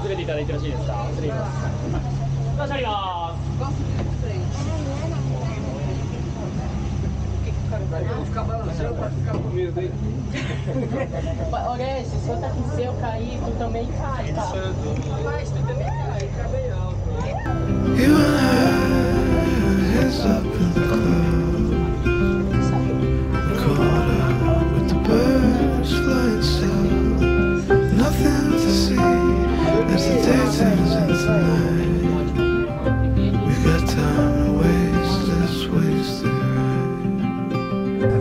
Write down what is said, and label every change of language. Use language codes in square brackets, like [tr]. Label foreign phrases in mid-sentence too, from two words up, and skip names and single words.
[ja] から行ってほしいですか？チャリが。チャリが。 [pt] Olha, se eu tá aqui, se eu cair, tu também cai, tá? Mas tu também cai, tá bem alto. [en] You and I, heads up in the clouds, caught up with the birds flying south. Nothing to see as the day turns into night. We've got time to waste this wasted ride.